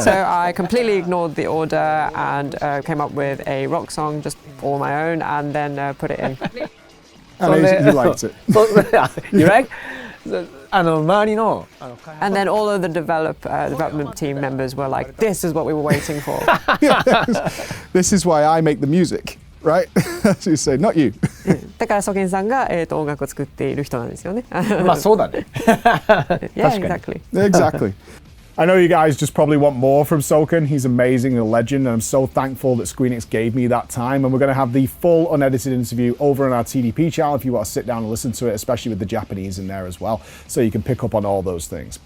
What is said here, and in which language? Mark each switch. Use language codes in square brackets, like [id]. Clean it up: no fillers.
[en] So I completely ignored the order and came up with a rock song just all my own and then put it in. And you liked it. You like? [ja] 周りの [en] And then all of the development team members were like, this is what we were waiting for. This is why I make the music, right? So you say, not you. [ja] だからソケンさんが、音楽を作っている人なんですよね。まあそうだね。 [en] Yeah, exactly. Exactly. I know you guys just probably want more from Soken. He's amazing, a legend, and I'm so thankful that Squeenix gave me that time. And we're going to have the full unedited interview over on our TDP channel if you want to sit down and listen to it, especially with the Japanese in there as well, so you can pick up on all those things.